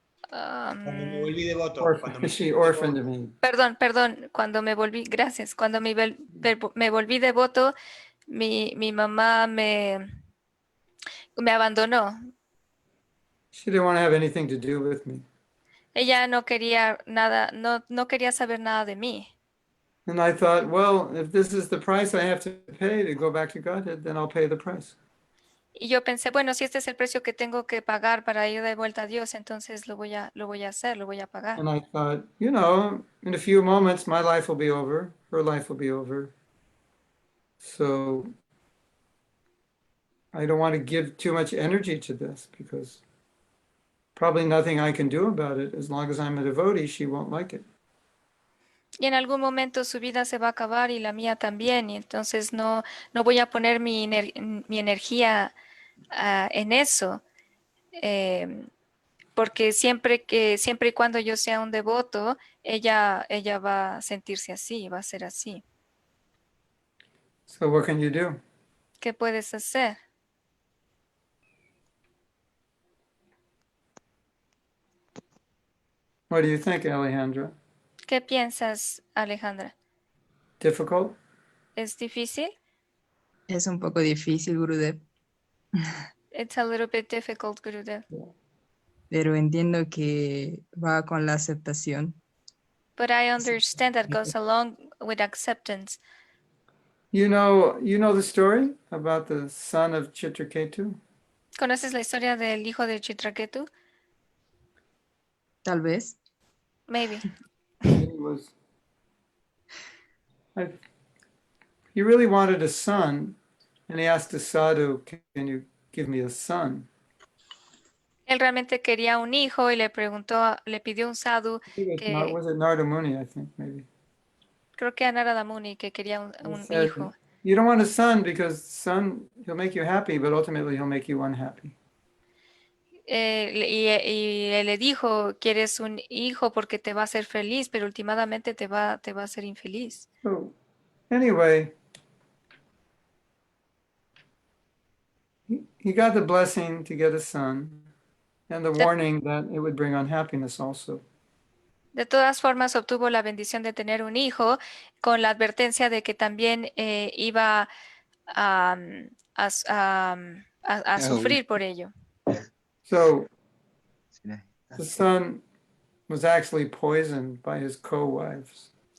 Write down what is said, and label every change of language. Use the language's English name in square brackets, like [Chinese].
[Spanish] Cuando me volví devoto, cuando me [English] She orphaned me. [Spanish] perdón, cuando me volví, gracias, cuando me volví devoto, mi mamá me abandonó. [English] She didn't want to have anything to do with me. [Spanish] Ella no quería nada, no quería saber nada de mí. [English] And I thought, well, if this is the price I have to pay to go back to Godhead, then I'll pay the price. [Spanish] Y yo pensé, bueno, si este es el precio que tengo que pagar para ir de vuelta a Dios, entonces lo voy a hacer, lo voy a pagar. [English] And I thought, you know, in a few moments, my life will be over, her life will be over. So I don't want to give too much energy to this because probably nothing I can do about it. As long as I'm a devotee, she won't like it. [Spanish] Y en algún momento su vida se va a acabar y la mía también, y entonces no voy a poner mi energía en eso, em, porque siempre y cuando yo sea un devoto, ella va a sentirse así, va a ser así. [English] So what can you do? [Spanish] ¿Qué puedes hacer? [English] What do you think, Alejandra? [Spanish] ¿Qué piensas, Alejandra? [English] Difficult? [Spanish] ¿Es difícil? Es un poco difícil, Gurudev, [English] It's a little bit difficult, Gurudev. [Spanish] pero entiendo que va con la aceptación. [English] But I understand that goes along with acceptance. You know the story about the son of Chitraketu? [Spanish] ¿Conoces la historia del hijo de Chitraketu? Tal vez. [English] Maybe. He was, he really wanted a son, and he asked the sadhu, "Can you give me a son?" [Spanish] Él realmente quería un hijo y le pidió un sadhu que [English] Was it Narada Muni, I think, maybe. [Spanish] creo que a Narada Muni que quería [English] He [Spanish] un [English] said, [Spanish] hijo. [English] you don't want a son because son, he'll make you happy, but ultimately he'll make you unhappy. [Spanish] Y él le dijo, quieres un hijo porque te va a hacer feliz, pero últimamente te va a hacer infeliz. [English] So anyway, he got the blessing to get a son and the warning that it would bring unhappiness also. [Spanish] De todas formas, obtuvo la bendición de tener un hijo con la advertencia de que también iba a, a sufrir por ello. [English] So the son was actually poisoned by his co-wives.